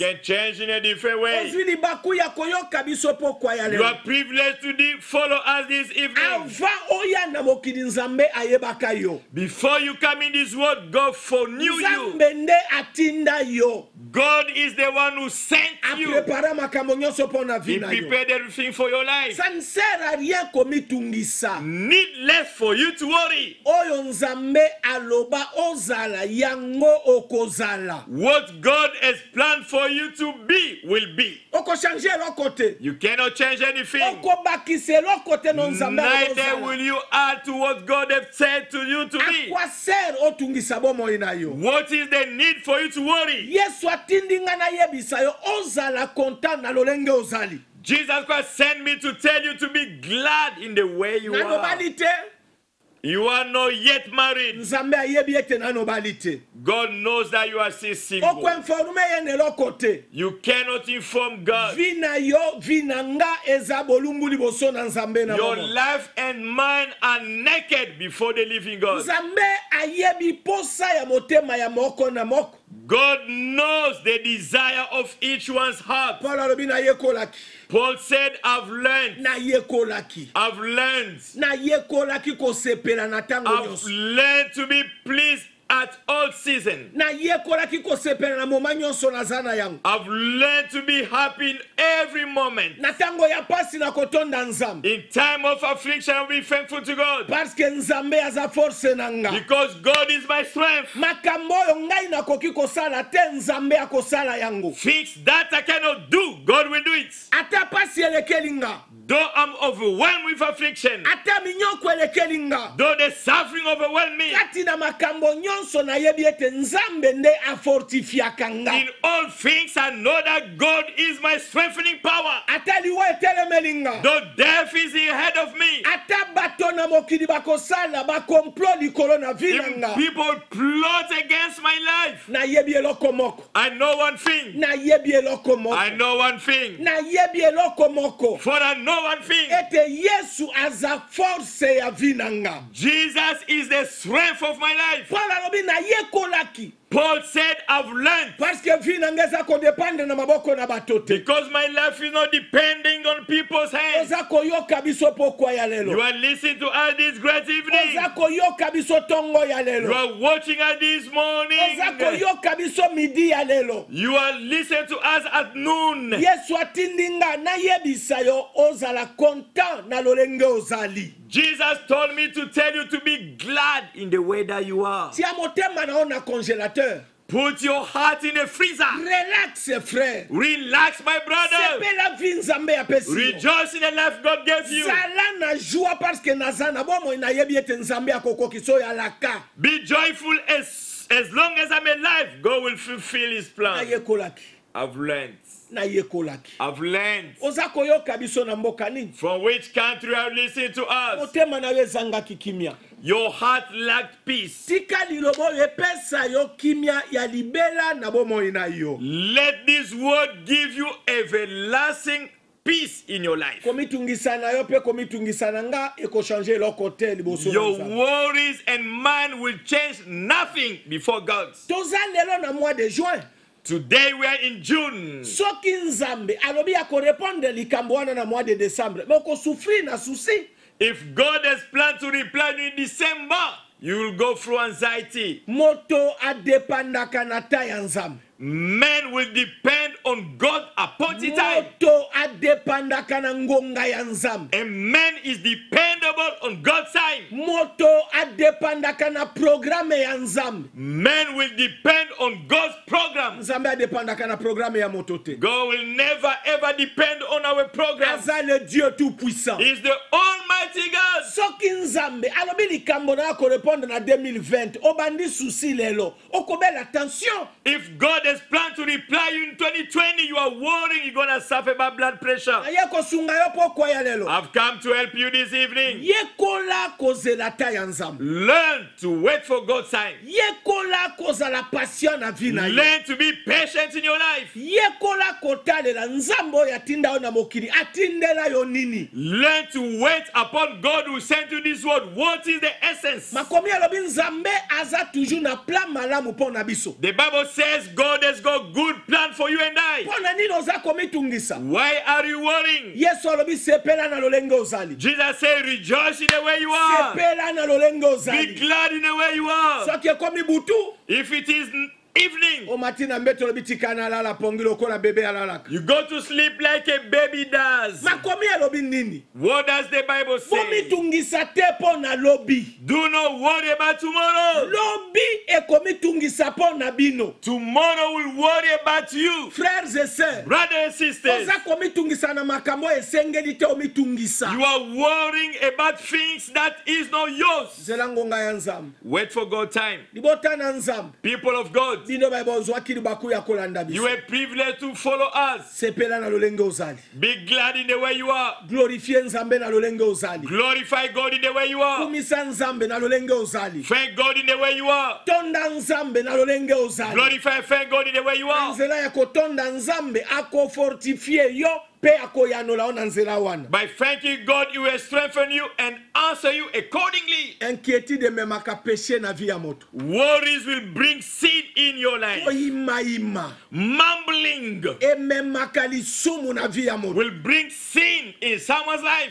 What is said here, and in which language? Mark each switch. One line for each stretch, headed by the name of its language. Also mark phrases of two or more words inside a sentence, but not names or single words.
English: can change in a different way.
Lingala: Ozwi libaku ya koyoka biso pokwa ya
English: You
Lingala: lelo.
English: are privileged to follow us this evening.
Lingala: Ava oya na mokili nzambe ayebaka yo.
English: Before you come in this world, God foreknew you.
Lingala: Nzambe nde atinda yo.
English: God is the one who sent you.
Lingala: Aprepara makambo nyonso pona
English: He
Lingala: vi na yo.
English: prepared everything for your life.
French: Ça ne sert à rien komitungisa.
English: Needless for you to worry.
Lingala: Oyo nzambe aloba ozala yango okozala.
English: What God has planned for you to be will be.
Lingala: okochange eloko te
English: You cannot change anything.
Lingala: okobakisa eloko te no nzambe
English: Neither will you add to what God has said to you to be.
Lingala: akwa ser otungisa bomoi na yo
English: What is the need for you to worry?
Lingala: yesu atindi nga nayebisa yo ozala content na lolenge ozali
English: Jesus Christ sent me to tell you to be glad in the way you are.
Lingala: nanobali te
English: You are not yet married.
Lingala: nzambe ayebi ete nanobali te
English: God knows that you are still single.
Lingala: okoinforme ye na eloko te
English: You cannot inform God.
Lingala: vi na yo vi na nga eza bolumbu liboso na nzambe na
English: Your
Lingala: mama
English: life and mind are naked before the living God.
Lingala: nzambe ayebi posa ya motema ya moko na moko
English: God knows the desire of each one's heart.
Lingala: paul alobi nayekolaki
English: Paul said, I've learned
Lingala: nayekolaki kosepela na ntango
English: I've
Lingala: nyonso
English: learned to be pleased at all seasons.
Lingala: nayekolaki kosepela na moma nyonso naza na yango
English: I've learned to be happy in every moment.
Lingala: na ntango ya pasi na kotonda nzambe
English: In time of affliction, I'll be thankful to God.
French: parce que
Lingala: nzambe aza force na nga
English: Because God is my strength.
Lingala: makambo oyo ngai nakoki kosala te nzambe akosala yango
English: Things that I cannot do, God will do it.
Lingala: ata pasi elekeli nga
English: Though I'm overwhelmed with affliction,
Lingala: ata minyoko elekeli nga
English: though the suffering overwhelm me,
Lingala: kati na makambo nyonso nayebi ete nzambe nde afortifiaka nga
English: in all things I know that God is my strengthening power.
Lingala: ata liwa etelemeli nga
English: Though death is ahead of me,
Lingala: ata bato na mokili bakosala bakomplot likolo na vi na
English: if
Lingala: nga
English: people plot against my life,
Lingala: nayebi eloko moko
English: I know one thing.
Lingala: nayebi eloko
English: I
Lingala: moko
English: know one thing.
Lingala: nayebi eloko moko
English: For I know one thing.
Lingala: ete yesu aza force ya vi na nga
English: Jesus is the strength of my life.
Lingala: paul alobi nayekolaki
English: Paul said, I've learned.
French: parce que
Lingala: vi na nga eza kodependre na maboko na bato te
English: Because my life is not depending on people's hands.
Lingala: oza koyoka biso pokwa ya
English: You
Lingala: lelo
English: are listening to us this great evening.
Lingala: oza koyoka biso ntongo ya
English: You
Lingala: lelo
English: are watching us this
Lingala: oza
English: morning.
Lingala: koyoka biso midi ya lelo
English: You are listening to us at noon.
Lingala: yesu atindi nga nayebisa yo ozala content na lolenge ozali
English: Jesus told me to tell you to be glad in the way that you are.
Lingala: tia motema na yo na congélateur
English: Put your heart in the freezer.
French: relax frère
English: Relax, my brother.
Lingala: sepela vi nzambe apesi yo
English: Rejoice in the life God gave you.
Lingala: zala na joie
French: parce que
Lingala: naza na bomoi nayebi ete nzambe akokokisa oyo alaka
English: Be joyful as long as I'm alive. God will fulfill His plan.
Lingala: nayekolaki
English: I've learned.
Lingala: nayekolaki
English: I've learned.
Lingala: oza koyoka biso na mboka nini
English: From which country are you listening to us?
Lingala: motema na yo ezangaki kimia
English: Your heart lacked peace.
Lingala: tika liloba oyo epesa yo kimia ya libela na bomoi na yo
English: Let this word give you everlasting peace in your life.
Lingala: komitungisa na yo mpe komitungisa na nga ekochange eloko te liboso na
English: Your
Lingala: Nzambe.
English: worries and mind will change nothing before God.
Lingala: toza lelo na
French: mois de juin
English: Today we are in June.
Lingala: soki nzambe alobi akorepondre likambo wana na
French: mois de décembre
Lingala: me okosufrir na susi
English: If God has planned to reply you in December, you will go through anxiety.
Lingala: moto adepandaka na ta ya nzambe
English: Men will depend on God appointed time.
Lingala: moto adepandaka na ngonga ya nzambe
English: A man is dependable on God's time.
Lingala: moto adepandaka na programe ya nzambe
English: Men will depend on God's program.
Lingala: nzambe adepandaka na programe ya moto te
English: God will never ever depend on our program.
French: aza le dieu tout puissant
English: He's the Almighty God.
Lingala: soki nzambe alobi likambo na akorepondre na 2020 obandi susi lelo okobela tension
English: If God has planned to reply you in 2020, you are worrying you're going to suffer by blood pressure.
Lingala: naye kosunga yo pokwa ya lelo
English: I've come to help you this evening.
Lingala: yekola kozela ta ya nzambe
English: Learn to wait for God's time.
Lingala: yekola kozala patient na vi na yo
English: Learn to be patient in your life.
Lingala: yekola kotalela nzambe oyo atinda yo na mokili atindela yo nini
English: Learn to wait upon God who sent you this word. What is the essence?
Lingala: makomi alobi nzambe aza toujours na plan malamu mpo na biso
English: The Bible says God has got good plan for you and I.
Lingala: mpo na nini oza komitungisa
English: Why are you worrying?
Lingala: yesu alobi sepela na lolenge ozali
English: Jesus said, rejoice in the way you are.
Lingala: sepela na lolenge
English: Be
Lingala: ozali
English: glad in the way you are.
Lingala: soki ekomi butu
English: If it is evening.
Lingala: O matina mbetolo bitika na lala pongi lokola bebe alalaka.
English: You go to sleep like a baby does.
Lingala: Makomi alobi nini?
English: What does the Bible say?
Lingala: Komitungisa te po na lobi.
English: Do not worry about tomorrow.
Lingala: Lobi ekomitungisa po na bino.
English: Tomorrow will worry about you.
French: Frères et sœurs,
English: Brothers and sisters,
Lingala: oza komitungisa na makambo esengeli te omitungisa.
English: you are worrying about things that is not yours.
Lingala: Zela ngonga ya nzambe.
English: Wait for God time.
Lingala: Libota na nzambe.
English: People of God,
Lingala: Bino babozwaki libaku ya kolanda
English: you
Lingala: biso.
English: are privileged to follow us.
Lingala: Sepela na lolenge ozali.
English: Be glad in the way you are.
Lingala: Glorifie nzambe na lolenge ozali.
English: Glorify God in the way you are.
Lingala: Kumisa nzambe na lolenge ozali.
English: Thank God in the way you are.
Lingala: Tonda nzambe na lolenge ozali.
English: Glorify, thank God in the way you are.
Lingala: Nzela ya kotonda nzambe ako fortifie yo pe akoyanola ona nzela wana.
English: By thanking God, He will strengthen you and answer you accordingly.
Lingala: Inquiétude memaka péché na vie ya moto.
English: Worries will bring sin in your life. Ima. Mumbling
Lingala: Ememaka lisumu na vie ya moto.
English: will bring sin in someone's life.